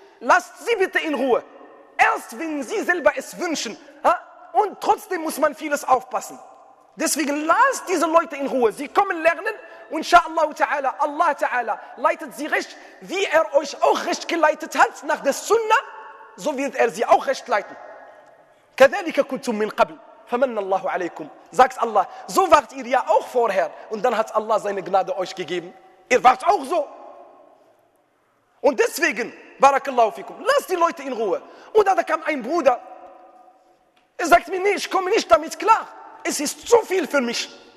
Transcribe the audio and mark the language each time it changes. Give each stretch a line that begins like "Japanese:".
German: Lasst sie bitte in Ruhe. Erst wenn sie selber es wünschen. Und trotzdem muss man vieles aufpassen. Deswegen lasst diese Leute in Ruhe. Sie kommen lernen. Und inshallah ta'ala, Allah ta'ala leitet sie recht, wie er euch auch recht geleitet hat. Nach der Sunnah, so wird er sie auch recht leiten.
Arabic: كذلك كنتم من قبل فمن الله عليكم.
German: Sagt Allah, so wart ihr ja auch vorher. Und dann hat Allah seine Gnade euch gegeben. Ihr wart auch so. Und deswegen, barakallahu fikum, lasst die Leute in Ruhe. Und da kam ein Bruder. Er sagt mir, nee, ich komme nicht damit klar. Es ist zu viel für mich.